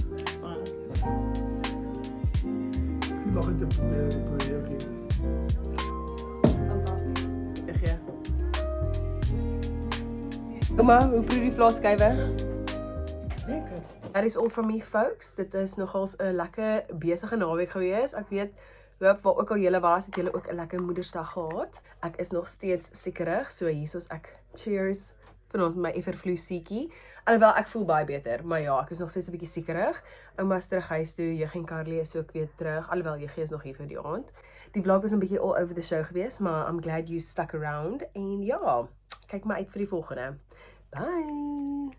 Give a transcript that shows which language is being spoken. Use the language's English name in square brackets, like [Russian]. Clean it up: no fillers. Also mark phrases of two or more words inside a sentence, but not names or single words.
[Afrikaans] Die mag het oké. Fantasties. Gee. Ouma, hoe proe die vleiskywe? Lekker. [English] That is all from me folks. [Afrikaans] Dit is nogals 'n lekker besige naweek gewees. Ek weet hoop waar ook al julle was, het julle ook 'n lekker Moedersdag gehad. Ek is nog steeds siekerig, so hiersoos ek cheers vanaand met my everflu-siekie. Alhoewel ek voel baie beter, maar ja, ek is nog steeds 'n bietjie siekerig. Ouma's terug huis toe, Jeggie en Carly is ook weer terug. Alhoewel Jeggie is nog hier vir die aand. Die vlog was 'n bietjie [English] all over the show [Afrikaans] gewees, maar [English] I'm glad you stuck around [Afrikaans] en ja, kyk maar uit vir die volgende. Bye.